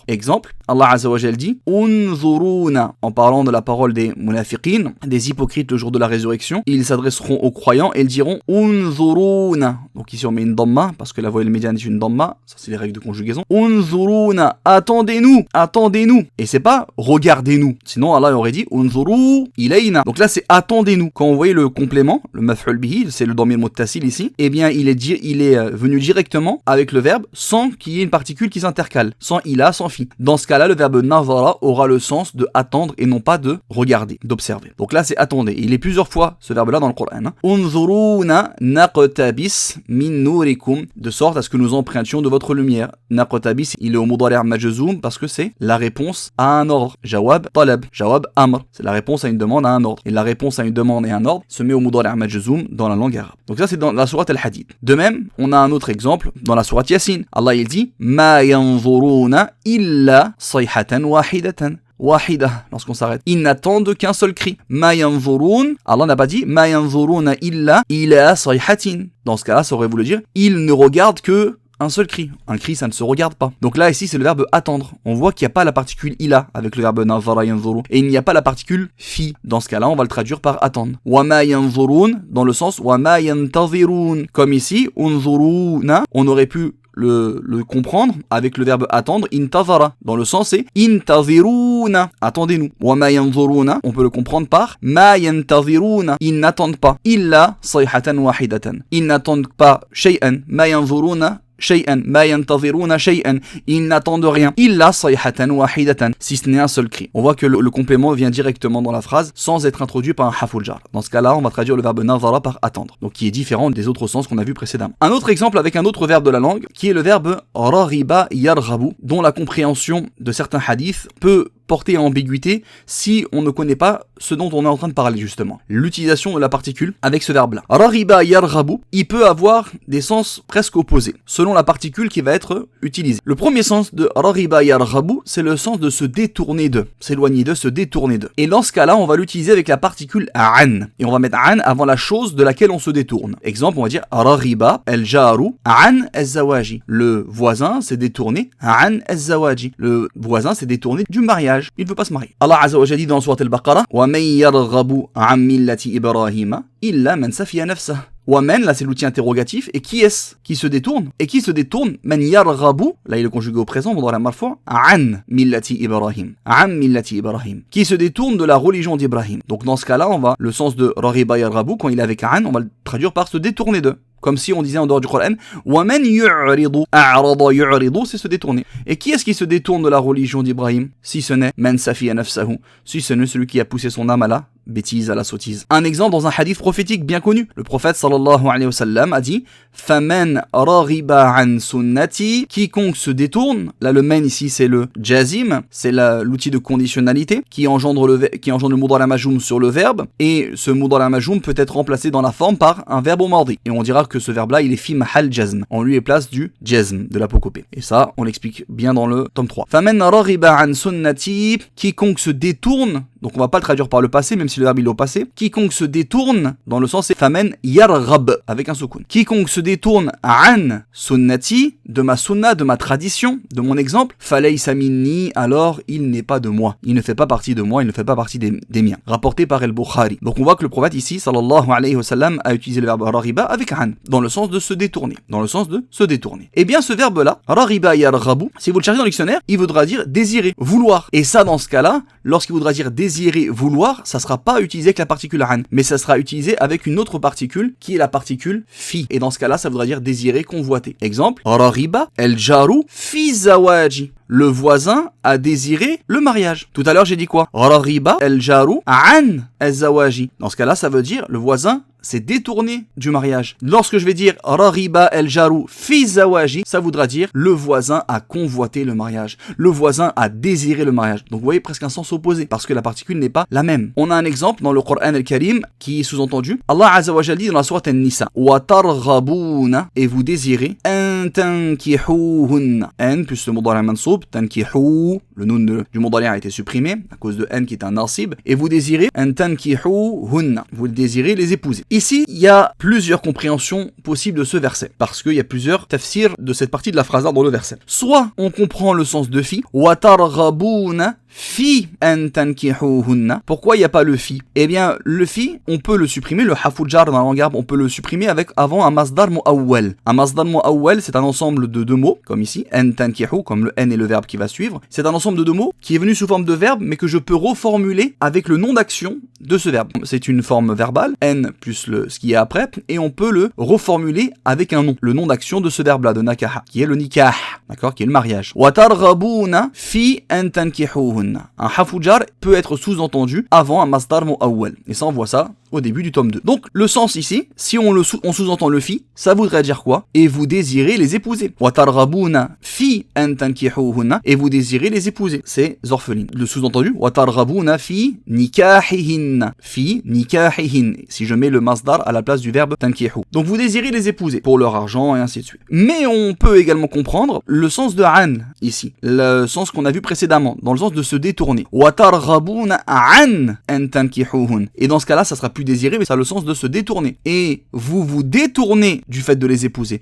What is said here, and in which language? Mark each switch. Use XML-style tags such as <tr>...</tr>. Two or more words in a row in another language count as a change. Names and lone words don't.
<fr>Exemple,</fr> <ar>الله عز وجل</ar> <fr>dit unzuruna, en parlant de la parole des munafiqin, des hypocrites le jour de la résurrection, ils s'adresseront aux croyants et ils diront unzuruna. Donc ici on met une damma, parce que la voyelle médiane est une damma, ça c'est les règles de conjugaison. Unzuruna, attendez-nous, attendez-nous. Et c'est pas regardez-nous, sinon Allah aurait dit</fr> <ar>انظروا إلينا.</ar> <fr>Donc là c'est attendez-nous. Quand vous voyez le le complément, le</fr> <ar>مفعول به,</ar> <fr>c'est le</fr> <ar>ضمير متصل</ar> <fr>ici, eh bien il est venu directement avec le verbe sans qu'il y ait une particule qui s'intercale, sans ila, sans fi. Dans ce cas-là, le verbe nazara aura le sens de attendre et non pas de regarder, d'observer. Donc là, c'est attendez. Il est plusieurs fois ce verbe-là dans le Coran.</fr> <ar>انظرونا نقتبس من نوركم,</ar> <fr>de sorte à ce que nous empruntions de votre lumière. Naqtabis, il est au</fr> <ar>مضارع مجزوم</ar> <fr>parce que c'est la réponse à un ordre.</fr> <ar>جواب طلب جواب أمر,</ar> <fr>c'est la réponse à une demande à un ordre. Et la réponse à une demande et un ordre se met au</fr> <ar>مضارع مجزوم</ar> <fr>dans la langue arabe. Donc ça, c'est dans la sourate Al-Hadid. De même, on a un autre exemple dans la sourate Yasin.</fr> <ar>Allah</ar> <fr>il dit</fr> <ar>ما ينظرون إلا صيحة واحدة.</ar> <fr>Wahida, lorsqu'on s'arrête. Ils n'attendent qu'un seul cri.</fr> <ar>ما ينظرون.</ar> <fr>Allah n'a pas dit</fr> <ar>ما ينظرون إلا صيحة.</ar> <fr>Dans ce cas-là, ça aurait voulu dire ils ne regardent que un seul cri. Un cri, ça ne se regarde pas. Donc là, ici, c'est le verbe attendre. On voit qu'il n'y a pas la particule ila avec le verbe</fr> <ar>نظر ينظر.</ar> <fr>Et il n'y a pas la particule fi. Dans ce cas-là, on va le traduire par attendre.</fr> <ar>وما ينظرون,</ar> <fr>dans le sens</fr> <ar>وما ينتظرون.</ar> <fr>Comme ici, unzuruna, on aurait pu le comprendre avec le verbe attendre, intazara. Dans le sens, c'est intaziruna. Attendez-nous.</fr> <ar>وما ينظرون,</ar> <fr>on peut le comprendre par</fr> <ar>ما ينتظرون.</ar> <fr>Ils n'attendent pas.</fr> <ar>إلا صيحة واحدة.</ar> <fr>Ils n'attendent pas</fr> <ar>شيئا ما ينظرون شيئا ما ينتظرون شيئا,</ar> <fr>ils n'attendent rien,</fr> <ar>إلا صيحة واحدة,</ar> <fr>si ce n'est un seul cri. On voit que le complément vient directement dans la phrase sans être introduit par un</fr> <ar>حرف جر.</ar> <fr>Dans ce cas-là, on va traduire le verbe nazara par attendre, donc qui est différent des autres sens qu'on a vu précédemment. Un autre exemple avec un autre verbe de la langue, qui est le verbe</fr> <ar>رغب يرغب,</ar> <fr>dont la compréhension de certains hadiths peut porter à ambiguïté si on ne connaît pas ce dont on est en train de parler justement. L'utilisation de la particule avec ce verbe-là.</fr> <ar>رغب يرغب,</ar> <fr>il peut avoir des sens presque opposés, selon la particule qui va être utilisée. Le premier sens de</fr> <ar>رغب يرغب,</ar> <fr>c'est le sens de se détourner de, s'éloigner de, se détourner de. Et dans ce cas-là, on va l'utiliser avec la particule an. Et on va mettre an avant la chose de laquelle on se détourne. Exemple, on va dire</fr> <ar>رغب الجار عن الزواج.</ar> <fr>Le voisin s'est détourné</fr> <ar>عن الزواج.</ar> <fr>Le voisin s'est détourné du mariage. Il ne veut pas se marier.</fr> <ar>الله عز وجل</ar> <fr>dit dans Sourate</fr> <ar>Al-Baqarah ومن يرغب عن ملة إبراهيم إلا من سفه نفسه.</ar> <fr>Wamen, là c'est l'outil interrogatif, et qui est-ce qui se détourne? Et qui se détourne?</fr> <ar>من يرغب,</ar> <fr>là il est conjugué au présent, on doit la marfa,</fr> <ar>عن ملة إبراهيم. عن ملة إبراهيم.</ar> <fr>Qui se détourne de la religion d'Ibrahim. Donc dans ce cas-là, on va, le sens de</fr> <ar>رغب يرغب,</ar> <fr>quand il est avec an, on va le traduire par se détourner de. Comme si on disait en dehors du Coran,</fr> <ar>وَمَنْ يُعْرِضُ أَعْرَضَ يُعْرِضُ,</ar> <fr>c'est se détourner. Et qui est-ce qui se détourne de la religion d'Ibrahim? Si ce n'est</fr> <ar>مَنْ سَفِيَ نَفْسَهُ,</ar> <fr>si ce n'est celui qui a poussé son âme à la bêtise, à la sottise. Un exemple dans un hadith prophétique bien connu. Le prophète</fr> <ar>صلى الله عليه وسلم</ar> <fr>a dit</fr> <ar>فَمَنْ رَغِبَ عَنْ سُنَّتِي,</ar> <fr>quiconque se détourne. Là le men ici c'est le jazim, c'est l'outil de conditionnalité qui engendre le</fr> <ar>مضارع مجزوم</ar> <fr>sur le verbe, et ce</fr> <ar>مضارع مجزوم</ar> <fr>peut être remplacé dans la forme par un verbe au mardi. Et on dira que ce verbe là il est</fr> <ar>في محل جزم,</ar> <fr>on lui est place du jazm, de l'apocopée. Et ça on l'explique bien dans le tome 3.</fr> <ar>فَمَنْ رَغِبَ عَنْ سُنَّتِي,</ar> <fr>quiconque se détourne, donc on va pas le traduire par le passé même si le verbe il est au passé. Quiconque se détourne, dans le sens c'est</fr> <ar>فمن يرغب</ar> <fr>avec un soukoun. Quiconque se détourne</fr> <ar>عن سنتي,</ar> <fr>de ma sunna, de ma tradition, de mon exemple,</fr> <ar>فليس مني,</ar> <fr>alors il n'est pas de moi. Il ne fait pas partie de moi, il ne fait pas partie des miens. Rapporté par El-Bukhari. Donc on voit que le prophète ici,</fr> <ar>صلى الله عليه وسلم,</ar> <fr>a utilisé le verbe raghiba avec an, dans le sens de se détourner. Dans le sens de se détourner. Et bien ce verbe là,</fr> <ar>رغب يرغب,</ar> <fr>si vous le cherchez dans le dictionnaire, il voudra dire désirer, vouloir. Et ça dans ce cas-là, lorsqu'il voudra dire désirer, vouloir, ça sera pas utilisé avec la particule an, mais ça sera utilisé avec une autre particule qui est la particule fi. Et dans ce cas-là, ça voudra dire désirer, convoiter. Exemple,</fr> <ar>رغب الجار في الزواج.</ar> <fr>Le voisin a désiré le mariage. Tout à l'heure, j'ai dit quoi?</fr> <ar>رغب الجار عن الزواج.</ar> <fr>Dans ce cas-là, ça veut dire le voisin s'est détourné du mariage. Lorsque je vais dire</fr> <ar>رغب الجار في الزواج,</ar> <fr>ça voudra dire le voisin a convoité le mariage. Le voisin a désiré le mariage. Donc vous voyez presque un sens opposé parce que la particule n'est pas la même. On a un exemple dans le Coran al-Karim qui est sous-entendu. Allah Azza wa Jalla dit dans la sourate An-Nisa</fr> <ar>وترغبون,</ar> <fr>et vous désirez</fr> <ar>أن تنكحوهن.</ar> <fr>An plus le</fr> <ar>مضارع منصوب,</ar> <fr>tankihu, le nun du mudari' a été supprimé à cause de an qui est un nasib, et vous désirez</fr> <ar>أن تنكحوهن.</ar> <fr>Vous désirez les épouser. Ici, il y a plusieurs compréhensions possibles de ce verset, parce qu'il y a plusieurs tafsirs de cette partie de la phrase dans le verset. Soit on comprend le sens de fi,</fr> <ar>وترغبون في أن تنكحوهن.</ar> <fr>Pourquoi il n'y a pas le fi? Eh bien, le fi, on peut le supprimer, le</fr> <ar>حرف جر</ar> <fr>dans la langue arabe, on peut le supprimer avec avant un</fr> <ar>مصدر مؤول.</ar> <fr>Un</fr> <ar>مصدر مؤول,</ar> <fr>c'est un ensemble de deux mots, comme ici,</fr> <ar>أن تنكح,</ar> <fr>comme le n et le verbe qui va suivre. C'est un ensemble de deux mots qui est venu sous forme de verbe, mais que je peux reformuler avec le nom d'action de ce verbe. C'est une forme verbale, n plus ce qui est après, et on peut le reformuler avec un nom, le nom d'action de ce verbe-là, de nakaha, qui est le nikah, d'accord, qui est le mariage.</fr> <ar>وترغبون في أن تنكحوهن.</ar> <fr>Un</fr> <ar>حرف جر</ar> <fr>peut être sous-entendu avant un</fr> <ar>مصدر مؤول.</ar> <fr>Et ça, on voit ça au début du tome 2. Donc, le sens ici, si on sous-entend le fi, ça voudrait dire quoi? Et vous désirez les épouser.</fr> <ar>وترغبون في أن تنكحوهن.</ar> <fr>Et vous désirez les épouser. C'est orphelines. Le sous-entendu,</fr> <ar>وترغبون في نكاحهن. في نكاحهن.</ar> <fr>Si je mets le masdar à la place du verbe tankihu. Donc, vous désirez les épouser pour leur argent et ainsi de suite. Mais on peut également comprendre le sens de an ici. Le sens qu'on a vu précédemment, dans le sens de se détourner.</fr> <ar>وترغبون أن تنكحوهن.</ar> <fr>Et dans ce cas-là, ça sera plus désiré, mais ça a le sens de se détourner. Et vous vous détournez du fait de les épouser.</fr>